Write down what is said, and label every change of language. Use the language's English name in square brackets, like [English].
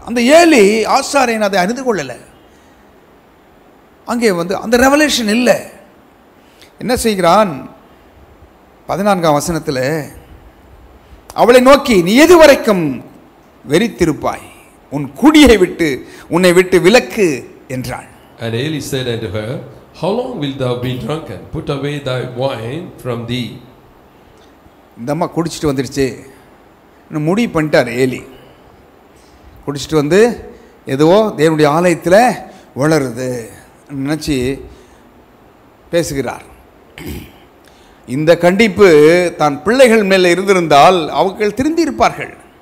[Tamil] அந்த ஏலி ஆசாரியன் அதை அறிந்து கொள்ளலை. அங்கே அந்த ரெவலேஷன் இல்லை. என்ன செய்கிறான்? 14ஆம் வசனத்தில் அவளை நோக்கி, நீ எது வரைக்கும் வெறித்திருப்பாய், உன் குடியை விட்டு உன்னை விட்டு விலக்கு என்றாள். [English] And Eli said unto her, how long wilt thou be drunken? Put away thy wine from thee. [Tamil] இந்த அம்மா குடிச்சிட்டு வந்துடுச்சு, முடிவு பண்ணிட்டார் ஏலி. குடிச்சிட்டு வந்து எதுவோ தேவனுடைய ஆலயத்தில் வளருது நினச்சி பேசுகிறார். இந்த கண்டிப்பு தான் பிள்ளைகள் மேலே இருந்திருந்தால் அவர்கள் திருந்தி இருப்பார்கள்.